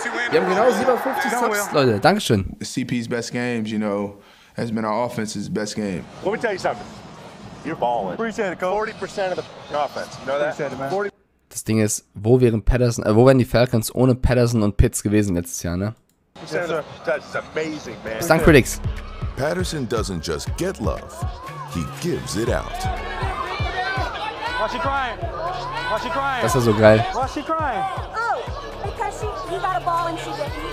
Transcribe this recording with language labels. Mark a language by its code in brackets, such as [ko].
[de] Wir haben genau 57 Subs, Leute. Dankeschön. [en] CP's best games, you know, has been our offense's best game. Let me tell you something. You're balling. 40% of the offense. You know that? [de] Das Ding ist, wo wären die Falcons ohne Patterson und Pitts gewesen letztes Jahr, ne? [en] That's amazing, man. [de] Bis dann, Critics. [en] Patterson doesn't just get love, he gives it out. Why's she crying? Why's she crying? [de] Das ist so geil. [en] Why's she crying? Oh, because he got a ball and she didn't.